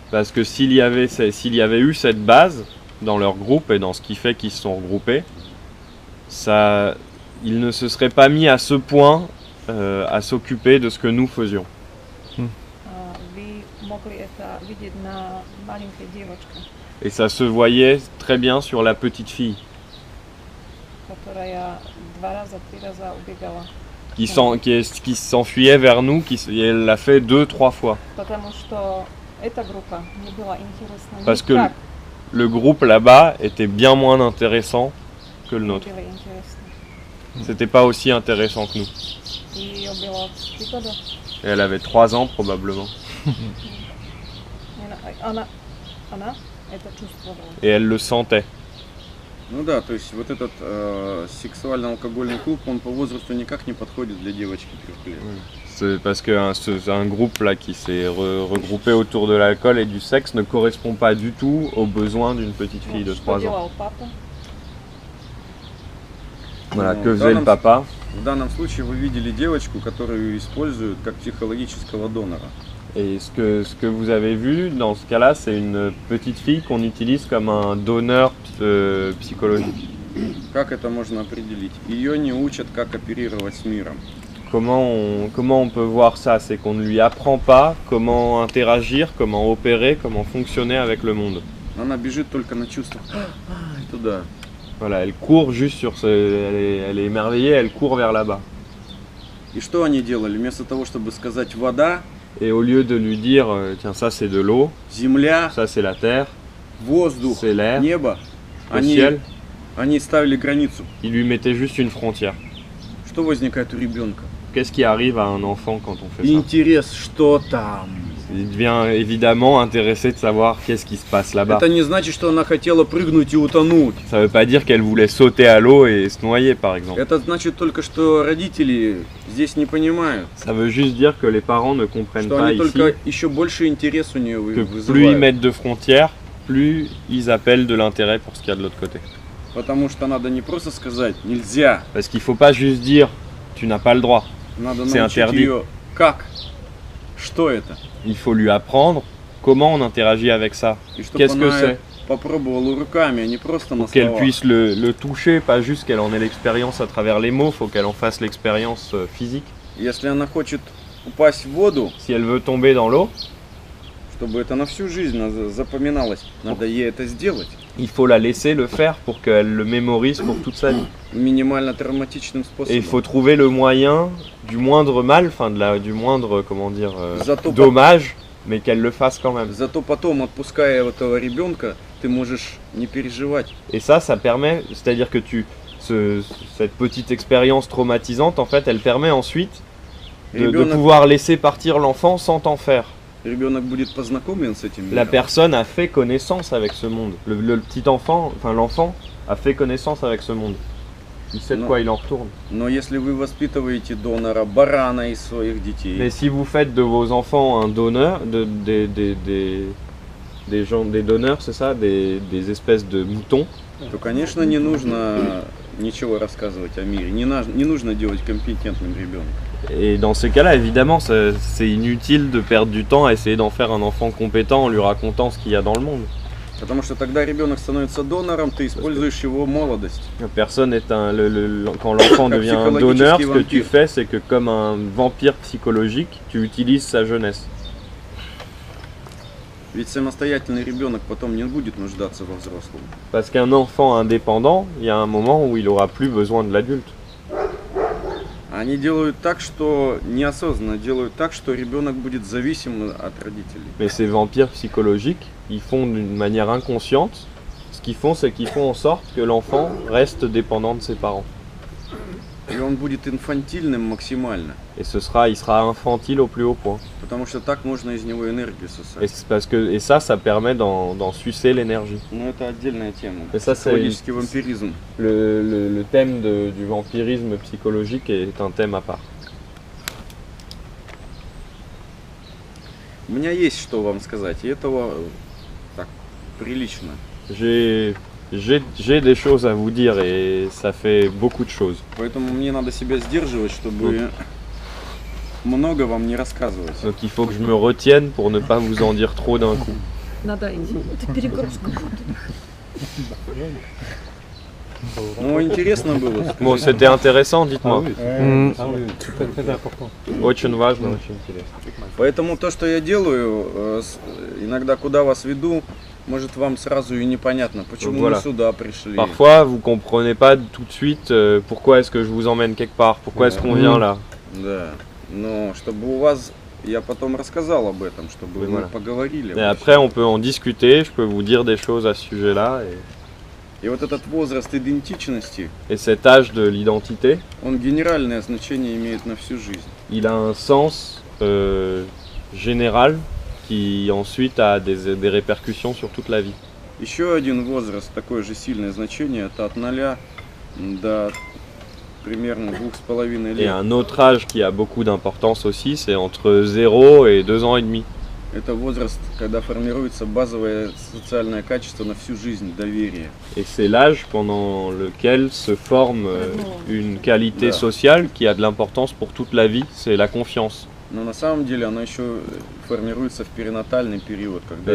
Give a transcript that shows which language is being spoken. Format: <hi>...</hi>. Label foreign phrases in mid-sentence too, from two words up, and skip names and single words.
<fr>Parce que s'il y avait eu cette base dans leur groupe et dans ce qui fait qu'ils se sont regroupés, ils ne se seraient pas mis à ce point à s'occuper de ce que nous faisions.</fr> <ru>Вы могли это видеть на маленькой девочке.</ru> <fr>Et ça se voyait très bien sur la petite fille.</fr> <ru>которая 2 раза, 3 раза убегала.</ru> <fr>qui s'enfuyait vers nous, et elle l'a fait 2-3 fois.</fr> <ru>Потому что эта группа не была интересна</ru> <fr>Parce que</fr> <ru>никак.</ru> <fr>le groupe là-bas était bien moins intéressant que le</fr> <ru>Не</ru> <fr>nôtre.</fr> <ru>было интересно.</ru> <fr>C'était pas aussi intéressant que nous.</fr> <ru>И ее было 3 года.</ru> <fr>Et elle avait 3 ans probablement.</fr> <ru>И она это чувствовала.</ru> <fr>Et elle le sentait.</fr> <ru>Ну да, то есть вот этот сексуально-алкогольный клуб, он по возрасту никак не подходит для девочки 3 лет.</ru> <fr>C'est parce qu'un groupe là qui s'est regroupé autour de l'alcool et du sexe ne correspond pas du tout aux besoins d'une petite fille de</fr> <ru>Что</ru> <fr>3 ans.</fr> <ru>делал папа?</ru> <fr>Voilà,</fr> <ru>Ну,</ru> <fr>que</fr> <ru>в</ru> <fr>faisait le</fr> <ru>данном-</ru> <fr>papa?</fr> <ru>В данном случае вы видели девочку, которую используют как психологического донора.</ru> <fr>Et ce que vous avez vu dans ce cas-là, c'est une petite fille qu'on utilise comme un donneur psychologique.</fr> <ru>Как это можно определить? Ее не учат, как оперировать с миром.</ru> <fr>Comment on peut voir ça? C'est qu'on ne lui apprend pas comment interagir, comment opérer, comment fonctionner avec le monde.</fr> <ru>Она бежит только на чувствах. И туда.</ru> <fr>Voilà, elle court juste sur elle est émerveillée, elle court vers là-bas.</fr> <ru>И что они делали? Вместо того, чтобы сказать вода,</ru> <fr>Et au lieu de lui dire, tiens, ça c'est de l'eau,</fr> <ru>земля,</ru> <fr>ça c'est la terre,</fr> <ru>воздух,</ru> <fr>c'est l'air,</fr> <ru>небо,</ru> <fr>le ciel,</fr> <ru>они ставили границу.</ru> <fr>il lui mettait juste une frontière.</fr> <ru>Что возникает у ребенка?</ru> <fr>Qu'est-ce qui arrive à un enfant quand on fait ça?</fr> <ru>Интерес, что там?</ru> <fr>Il devient évidemment intéressé de savoir qu'est-ce qui se passe là-bas.</fr> <ru>Это не значит, что она хотела прыгнуть и утонуть.</ru> <fr>Ça veut pas dire qu'elle voulait sauter à l'eau et se noyer par exemple.</fr> <ru>Это значит только, что родители здесь не понимают,</ru> <fr>Ça veut juste dire que les parents ne comprennent</fr> <ru>что</ru> <fr>pas</fr> <ru>они</ru> <fr>ici</fr> <ru>только еще больше интерес у нее</ru> <fr>que plus ils</fr> <ru>вызывают.</ru> <fr>mettent de frontières, plus ils appellent de l'intérêt pour ce qu'il y a de l'autre côté.</fr> <ru>Потому что надо не просто сказать нельзя,</ru> <fr>Parce qu'il faut pas juste dire tu n'as pas le droit.</fr> <ru>надо</ru> <fr>C'est</fr> <ru>научить</ru> <fr>interdit.</fr> <ru>ее как, что это,</ru> <fr>Il faut lui apprendre comment on interagit avec ça.</fr> <ru>и чтобы</ru> <fr>Qu'est-ce que</fr> <ru>она</ru> <fr>c'est?</fr> <ru>попробовала руками, а не просто на</ru> <fr>Pour qu'elle</fr> <ru>словах.</ru> <fr>puisse le toucher, pas juste qu'elle en ait l'expérience à travers les mots, faut qu'elle en fasse l'expérience physique.</fr> <ru>Если она хочет упасть в воду,</ru> <fr>Si elle veut tomber dans l'eau,</fr> <ru>чтобы это на всю жизнь запоминалось, надо ей это сделать</ru> <fr>il faut la laisser le faire pour qu'elle le mémorise pour toute sa vie.</fr> <ru>минимально травматичным</ru> <fr>Et il</fr> <ru>способом.</ru> <fr>faut trouver le moyen du moindre mal, enfin du moindre, comment dire,</fr> <ru>Зато,</ru> <fr>dommage, mais qu'elle le fasse quand même.</fr> <ru>зато потом, отпуская этого ребенка, ты можешь не переживать.</ru> <fr>Et ça permet, c'est-à-dire que cette petite expérience traumatisante, en fait, elle permet ensuite de</fr> <ru>Ребенок,</ru> <fr>pouvoir laisser partir l'enfant sans t'en faire.</fr> <ru>ребенок будет познакомлен с этим</ru> <fr>La</fr> <ru>миром.</ru> <fr>personne a fait connaissance avec ce monde. Le petit enfant, enfin l'enfant, a fait connaissance avec ce monde. Il sait de Non. quoi il en retourne.</fr> <ru>Но если вы воспитываете донора, барана из своих детей,</ru> <fr>Mais si vous faites de vos enfants un donneur, des donneurs, c'est ça, des espèces de moutons,</fr> <ru>то, конечно, не нужно ничего рассказывать о мире. Не нужно делать компетентным ребенка.</ru> <fr>et dans ces cas-là, évidemment, c'est inutile de perdre du temps à essayer d'en faire un enfant compétent en lui racontant ce qu'il y a dans le monde.</fr> <ru>Потому что тогда ребенок становится донором, ты используешь его молодость.</ru> <fr>Personne est quand l'enfant devient un donneur, ce que tu fais, c'est que comme un vampire psychologique, tu utilises sa jeunesse.</fr> <ru>Ведь самостоятельный ребенок потом не будет нуждаться во взрослом.</ru> <fr>Parce qu'un enfant indépendant, il y a un moment où il n'aura plus besoin de l'adulte.</fr> <ru>Они делают так, что неосознанно делают так, что ребенок будет зависим от родителей.</ru> <fr>Mais ces vampires psychologiques, ils font d'une manière inconsciente. Ce qu'ils font, c'est qu'ils font en sorte que l'enfant reste dépendant de ses parents.</fr> <ru>И он будет инфантильным максимально.</ru> <fr>Et il sera infantile au plus haut point.</fr> <ru>Потому что так можно из него энергию сосать.</ru> <fr>Et ça permet d'en sucer l'énergie.</fr> <ru>Но это отдельная тема.</ru> <fr>Et ça, c'est</fr> <ru>Психологический вампиризм.</ru> <fr>le thème du vampirisme psychologique est un thème à part.</fr> <ru>У меня есть что вам сказать, и этого так прилично.</ru> <fr>J'ai des choses à vous dire et ça fait beaucoup de choses.</fr> <ru>Поэтому мне надо себя сдерживать, чтобы много вам не рассказывать.</ru> <fr>Donc il faut que je me retienne pour ne pas vous en dire trop d'un coup.</fr> <ru>Надо идти. Это перегрузка. Ну, интересно было.</ru> <fr>Bon, c'était intéressant, dites-moi. C'est très important.</fr> <ru>Очень важно, очень интересно. Поэтому то, что я делаю, иногда куда вас веду, Может, вам сразу и непонятно, почему</ru> <fr>voilà.</fr> <ru>мы сюда пришли.</ru> <fr>Parfois, vous comprenez pas tout de suite pourquoi est-ce que je vous emmène quelque part, pourquoi est-ce qu'on vient là.</fr> <ru>Да, но чтобы у вас, я потом рассказал об этом, чтобы</ru> <fr>Oui,</fr> <ru>мы</ru> <fr>voilà.</fr> <ru>поговорили.</ru> <fr>Et après, on peut en discuter, je peux vous dire des choses à ce sujet-là.</fr> <ru>И вот этот возраст идентичности,</ru> <fr>Et cet âge de l'identité,</fr> <ru>он генеральное значение имеет на всю жизнь.</ru> <fr>il a un sens général qui ensuite a des répercussions sur toute la vie.</fr> <ru>Еще один возраст, такое же сильное значение, это от 0 до примерно 2,5</ru> <fr>Et</fr> <ru>лет.</ru> <fr>un autre âge qui a beaucoup d'importance aussi, c'est entre 0 et 2 ans et demi.</fr> <ru>Это возраст, когда формируется базовое социальное качество на всю жизнь, доверие.</ru> <fr>Et c'est l'âge pendant lequel se forme une qualité sociale qui a de l'importance pour toute la vie, c'est la confiance.</fr> <ru>Но на самом деле оно еще формируется в перинатальный период, когда</ru>